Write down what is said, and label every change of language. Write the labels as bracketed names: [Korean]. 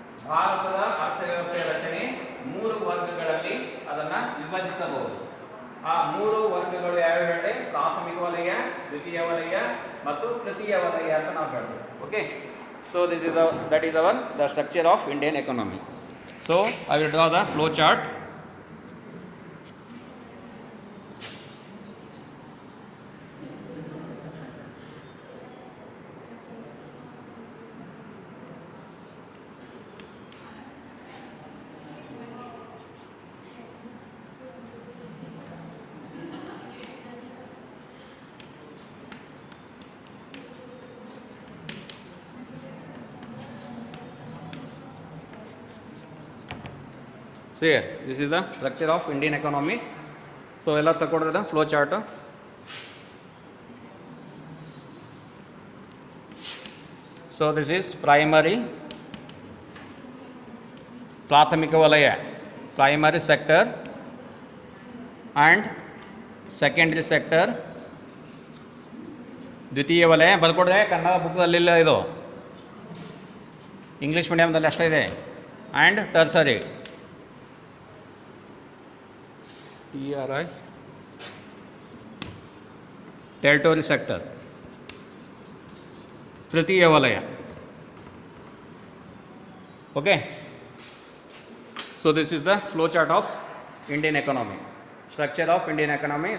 [Kannada] ಭಾರತದ ಅರ್ಥವ್ಯವಸ್ಥೆಯ ರಚನೆ 3 ವರ್ಗಗಳಲ್ಲಿ ಅದನ್ನು ವಿಭಜಿಸಬಹುದು. ಆ 3 ವರ್ಗಗಳು ಯಾವ್ಯಾವ ಹೇಳಿ, ಪ್ರಾಥಮಿಕ ವಲಯ, ದ್ವಿತೀಯ ವಲಯ ಮತ್ತು ತೃತೀಯ ವಲಯ ಅಂತ ನಾವು ಹೇಳ್ತೀವಿ. [English] Okay, so that is the structure of Indian economy. So I will draw the flow chart. So here, this is the structure of Indian economy. [Kannada] So ಎಲ್ಲ ತಗೊಂಡ್ರೆ flow chart. [English] So this is primary, [Kannada] ಪ್ರಾಥಮಿಕ ವಲಯ, [English] primary sector and secondary sector, [Kannada] ದ್ವಿತೀಯ ವಲಯ. ಬರ್ಕೊಡ್ರೆ ಕನ್ನಡ ಬುಕ್ದಲ್ಲಿಲ್ಲ, ಇದು English ಮೀಡಿಯಮ್ದಲ್ಲಿ ಅಷ್ಟೇ ಇದೆ. [English] And tertiary, TRI, territory sector. [Kannada] ತೃತೀಯ ವಲಯ. [English] Okay, so this is the flow chart of Indian economy, structure of Indian economy.